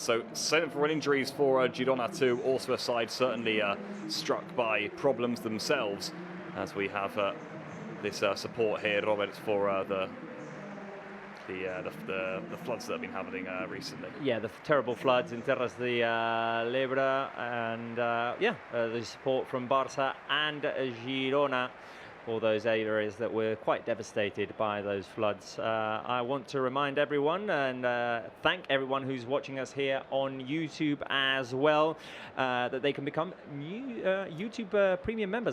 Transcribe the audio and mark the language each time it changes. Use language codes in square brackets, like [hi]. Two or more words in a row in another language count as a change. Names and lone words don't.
[en] So several injuries for Girona too, also a side certainly struck by problems themselves, as we have this support here, Robert, for the floods that have been happening recently. Yeah, the terrible floods in Terres de l'Ebre, and the support from Barça and Girona, all those areas that were quite devastated by those floods. I want to remind everyone and thank everyone who's watching us here on YouTube as well, that they can become new YouTube premium members.